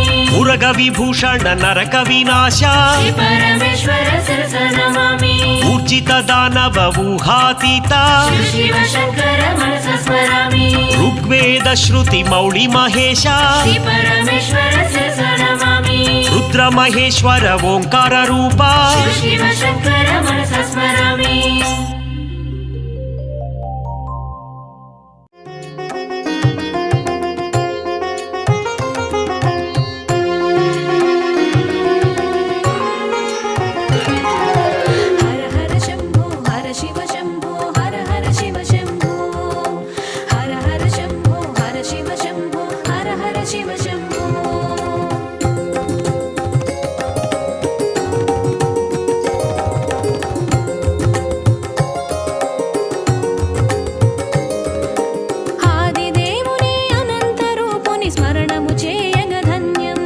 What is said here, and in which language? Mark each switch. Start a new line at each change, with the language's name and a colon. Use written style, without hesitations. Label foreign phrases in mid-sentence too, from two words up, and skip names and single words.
Sanskrit: మురగ విభూషణ నరక వినాశ శ్రీ పరమేశ్వర శిరస నమామి ఊర్జిత దానవ ఊహాతీత శివ శివ శంకర మనస స్మరామి ఋగ్వేద శృతి మౌళి మహేశ శ్రీ పరమేశ్వర శిరస నమామి రుద్ర ರುದ್ರಮಹೇಶ್ವರ ಓಂಕಾರ ರೂಪ ಶಿವ ಶಿವ ಶಂಕರ ಮನಸ ಸ್ಮರಾಮಿ. ಹರ ಹರ ಶಂಭೋ ಹರ ಶಿವ ಶಂಭೋ ಹರ ಹರ ಶಿವ ಶಂಭೋ ಹರ ಹರ ಶಂಭೋ ಹರ ಶಿವ ಶಂಭೋ ಹರ ಹರ ಶಿವ ಶಂಭೋ.
Telugu: ఆదిదేవుని అనంత రూపుని స్మరణము చేయగ ధన్యం.